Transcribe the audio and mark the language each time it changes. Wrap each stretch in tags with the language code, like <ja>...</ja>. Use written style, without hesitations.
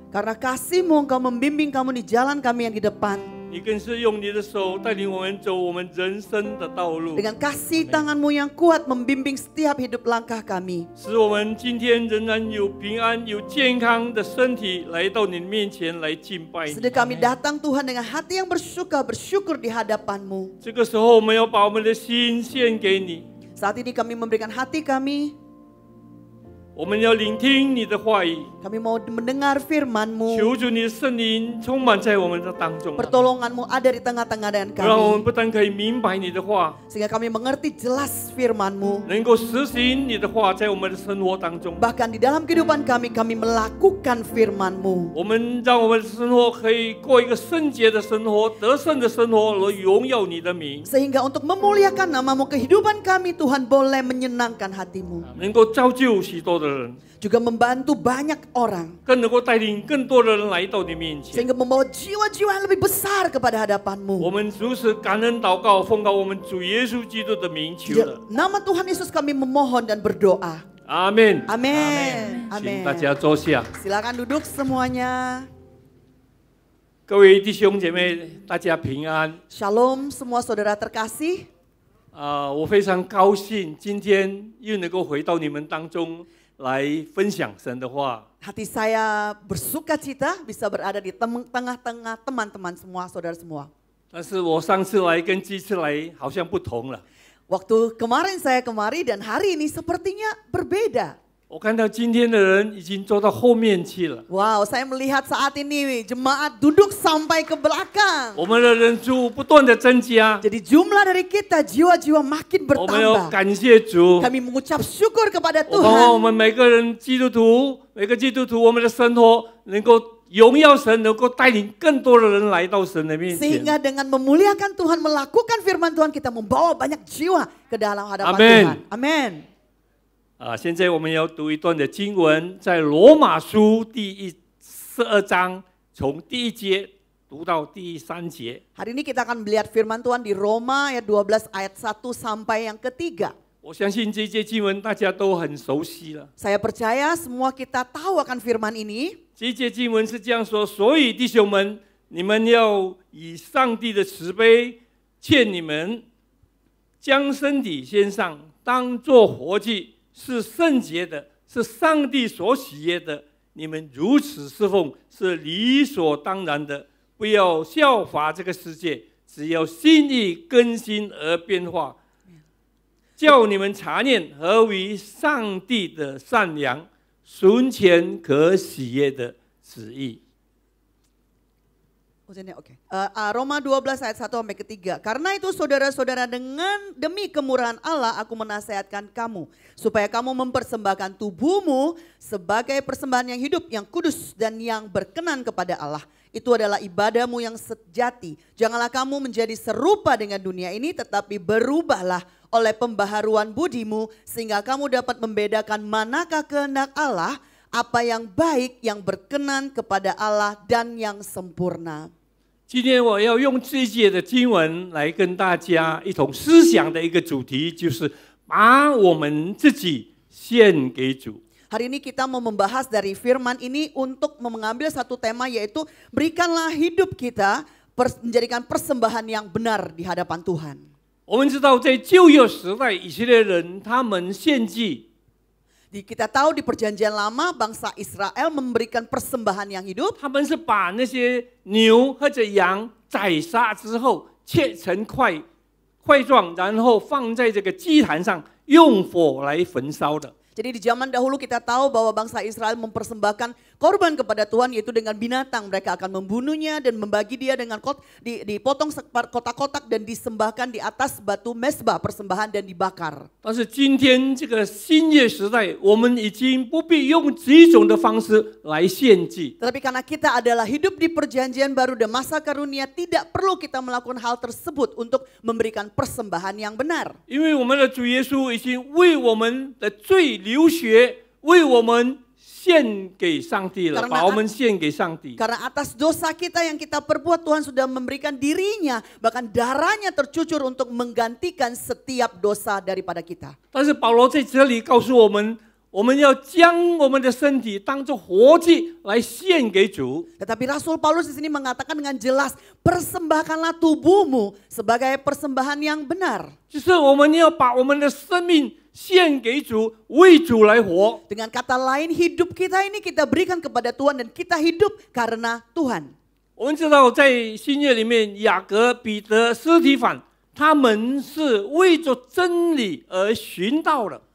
<id>Karena kasih-Mu Engkau membimbing kami di jalan kami yang di depan.</id> <zh>你更是用你的手带领我们走我们人生的道路，</zh> <id>Dengan kasih tangan-Mu yang kuat membimbing setiap hidup langkah kami.</id> <zh>使我们今天仍然有平安、有健康的身体来到你面前来敬拜你。</zh> <id>Sedang kami datang Tuhan dengan hati yang bersyukur di hadapan-Mu.</id> <zh>这个时候，我们要把我们的心献给你，</zh> <id>Saat ini kami memberikan hati kami.</id> <zh>我们要聆听你的话语，</zh> <id>Kami mau mendengar firman-Mu.</id> <zh>求主你的圣灵充满在我们的当中，</zh> <id>Pertolongan-Mu ada di tengah-tengah dengan</id> <zh>让我们</zh> <id>kami.</id> <zh>不但可以明白你的话，</zh> <id>Sehingga kami mengerti jelas firman-Mu.</id> <zh>能够实行你的话在我们的生活当中。</zh> <id>Bahkan di dalam kehidupan kami, kami melakukan firman-Mu.</id> <zh>我们让我们的生活可以过一个圣洁的生活、得胜的生活，来荣耀你的名，</zh> <id>Sehingga untuk memuliakan nama-Mu, kehidupan kami Tuhan boleh menyenangkan hati-Mu.</id> <zh>能够造就许多的人，</zh> <id>Juga membantu banyak orang.</id> <zh>更能够带领更多的人来到你面前。</zh> <id>Sehingga membawa jiwa-jiwa yang lebih besar kepada</id> <zh>我</zh> <id>hadapan-Mu.</id> <zh>们如此感恩祷告，奉告我们主耶稣基督的名求了，</zh> <id>Nama Tuhan Yesus kami memohon dan berdoa.</id> <zh>阿门。</zh> <id>Amin.</id> <zh>请大家坐下。</zh> <id>Silakan duduk semuanya.</id> <zh>各位弟兄姐妹，大家平安。</zh> <id>Shalom semua saudara terkasih.</id> <zh>我非常高兴今天又能够回到你们当中来分享神的话。</zh> <id>Hati saya bersuka cita bisa berada di tengah-tengah teman-teman semua, saudara semua.</id> <zh>但是我上次来跟这次来好像不同了。</zh> <id>Waktu kemarin saya kemari dan hari ini sepertinya berbeda.</id> <zh>我看到今天的人已经坐到后面去了，</zh> <id>Wow, saya melihat saat ini jemaat duduk sampai ke belakang.</id> <zh>我们的人数不断的增加，</zh> <id>Jadi jumlah dari kita jiwa-jiwa makin</id> <zh>我们要感谢主。</zh> <id>Kami mengucap syukur kepada</id> <zh>我盼望我</zh> <id>Tuhan.</id> <zh>们每个人基督徒，每个基督徒，我们的生活能够荣耀神，能够带领更多的人来到神的面前。</zh> <id>Sehingga dengan memuliakan Tuhan, melakukan firman Tuhan, kita membawa banyak jiwa ke dalam hadapan Amin. Tuhan. Amin.</id> <zh>现在我们要读一段的经文，在罗马书第12章，从第1节读到第3节。</zh> <id>Hari ini kita akan melihat firman Tuhan di Roma ayat 12 ayat 1 sampai yang ketiga.</id> <zh>我相信这节经文大家都很熟悉了。</zh> <id>Saya percaya semua kita tahu akan firman ini.</id> <zh>这节经文是这样说：所以弟兄们，你们要以上帝的慈悲劝你们，将身体献上，当作活祭，是圣洁的，是上帝所喜悦的。你们如此侍奉是理所当然的，不要效法这个世界，只要心意更新而变化，叫你们察验何为上帝的善良、纯全可喜悦的旨意。</zh> <id>Oke. Roma 12 ayat 1 sampai ketiga. Karena itu saudara-saudara, demi kemurahan Allah aku menasehatkan kamu supaya kamu mempersembahkan tubuhmu sebagai persembahan yang hidup, yang kudus dan yang berkenan kepada Allah. Itu adalah ibadahmu yang sejati. Janganlah kamu menjadi serupa dengan dunia ini, tetapi berubahlah oleh pembaharuan budimu sehingga kamu dapat membedakan manakah kehendak Allah, apa yang baik, yang berkenan kepada Allah dan yang sempurna.</id> <zh>今天我要用这一节的经文来跟大家一同思想的一个主题，就是把我们自己献给主。</zh> <id>Hari ini kita mau membahas dari firman ini untuk mengambil satu tema, yaitu berikanlah hidup kita menjadikan persembahan yang benar di hadapan Tuhan.</id> <zh>我们知道，在旧约时代，以色列人他们献祭，</zh> <id>Kita tahu di perjanjian lama bangsa Israel memberikan persembahan yang hidup.</id> <zh>他们是把那些牛或者羊宰杀之后，切成块状，然后放在这个祭坛上，用火来焚烧的。</zh> <id>Jadi di zaman dahulu kita tahu bahwa bangsa Israel mempersembahkan korban kepada Tuhan, yaitu dengan binatang. Mereka akan membunuhnya dan membagi dia dengan dipotong kotak-kotak dan disembahkan di atas batu mezbah persembahan dan dibakar.</id> <zh>但是今天这个新约时代，我们已经不必用这种的方式来献祭。</zh> <id>Tetapi karena kita adalah hidup di perjanjian baru dan masa karunia, tidak perlu kita melakukan hal tersebut untuk memberikan persembahan yang benar.</id> <zh>因为我们的主耶稣已经为我们的罪流血，为我们献给上帝了，把我们献给上帝。</zh> <id>Karena atas dosa kita yang kita perbuat, Tuhan sudah memberikan dirinya, bahkan darahnya tercucur untuk menggantikan setiap dosa daripada kita.</id> <zh>但是保罗在这里告诉我们，我们要将我们的身体当作活祭来献给主。</zh> <id>Tetapi Rasul Paulus di sini mengatakan dengan jelas, persembahkanlah tubuhmu sebagai persembahan yang benar.</id> <zh>就是我们要把我们的生命献给主，为主来活。</zh> <id>Dengan kata lain, hidup kita ini kita berikan kepada Tuhan dan kita hidup karena Tuhan.</id> <zh>我们知道，在新约里面，雅各、彼得、司提反，他们是为着真理而寻道的。</zh>